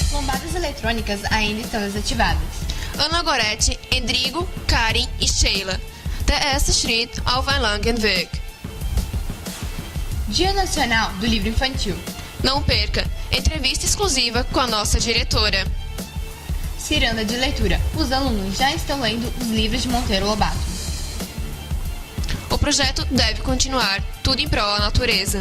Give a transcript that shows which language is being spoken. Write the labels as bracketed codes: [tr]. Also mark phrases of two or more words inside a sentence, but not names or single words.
[pt] lombadas eletrônicas ainda estão desativadas. Ana Gorete, Endrigo, Karin e Sheila. [de] Der erste Schritt auf ein langen Weg. [pt] Dia Nacional do Livro Infantil. Não perca, entrevista exclusiva com a nossa diretora. Ciranda de leitura. Os alunos já estão lendo os livros de Monteiro Lobato. O projeto deve continuar, tudo em prol da natureza.